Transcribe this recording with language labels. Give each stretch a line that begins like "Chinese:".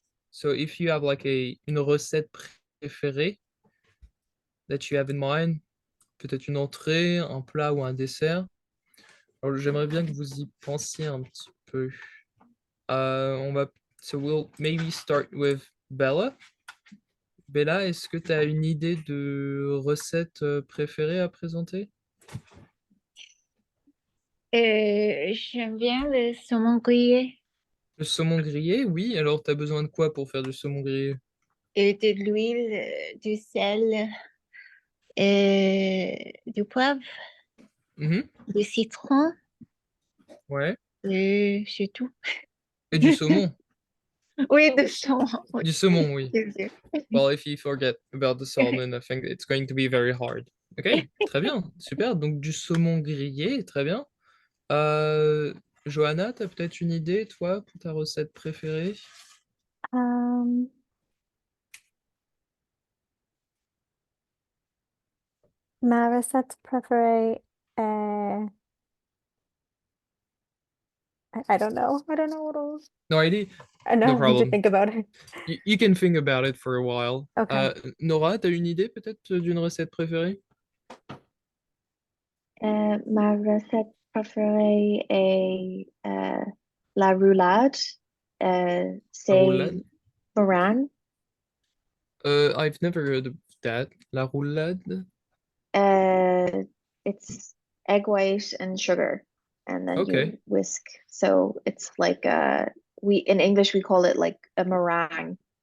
English: So if you have like
French: une recette préférée
English: that you have in mind,
French: peut-être une entrée, un plat ou un dessert. Alors j'aimerais bien que vous y pensiez un petit peu.
English: So we'll maybe start with Bella.
French: Bella, est-ce que tu as une idée de recette préférée à présenter? J'aime bien le saumon grillé Le saumon grillé, oui. Alors, tu as besoin de quoi pour faire du saumon grillé? et de l'huile, du sel, et du poivre, Mhm, du citron, ouais. c'est tout. Et du saumon. Oui, du saumon. Oui, Du saumon, oui. désolé.
English: Well, if you forget about the salmon, I think it's going to be very hard.
French: Ok, très bien, super. Donc, du saumon grillé, très bien. Johanna, tu as peut-être une idée, toi, pour ta recette préférée? Ma recette préférée est...
English: I don't know. I don't know what else. No idea? I know, I need to problem. think about it. You can think about it for a while. Okay.
French: Nora, tu as une idée peut-être d'une recette préférée? Ma recette préférée est la roulade. La C'est roulade? meringue.
English: I've never heard of that. La roulade? Uh, it's egg white and sugar, and then Okay. you whisk. So it's like in English we call it like a meringue.